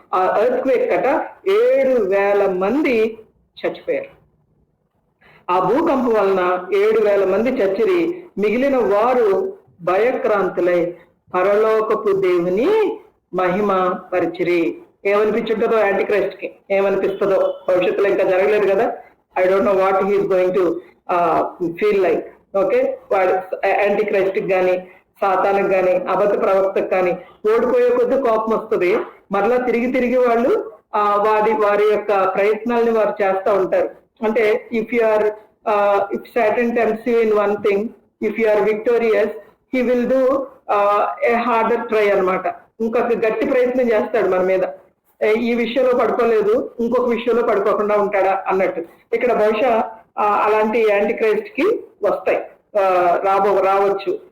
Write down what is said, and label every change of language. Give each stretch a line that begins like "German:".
Telugu: ఆ earthquake కట 7,000 మంది చచ్చిపోయారు. ఆ భూకంపం వలన 7,000 మంది చచ్చిరి. మిగిలిన వారు భయక్రాంతులై పరలోకపు దేవుని మహిమ పరిచిరి. ఏమనిపించుంటుందో యాంటీక్రైస్ట్ కి, ఏమనిపిస్తుందో భవిష్యత్తులో, ఇంకా జరగలేదు కదా.
English: I don't know what he is going to feel like.
Telugu: Okay, వాడు యాంటీక్రైస్ట్ గాని, సాతానికి గాని, అబద్ధ ప్రవక్తకు కానీ ఓడిపోయే కొద్ది కోపం వస్తుంది. మరలా తిరిగి వాళ్ళు వారి యొక్క ప్రయత్నాలని వారు చేస్తూ ఉంటారు.
English: అంటే if Satan tempts you in one thing, if you are victorious, he will do a harder try అన్నమాట.
Telugu: ఇంకొక గట్టి ప్రయత్నం చేస్తాడు మన మీద. ఈ విషయంలో పడుకోలేదు, ఇంకొక విషయంలో పడుకోకుండా ఉంటాడా అన్నట్టు. ఇక్కడ బహుశా అలాంటి యాంటీక్రైస్ట్ కి వస్తాయి, రావచ్చు.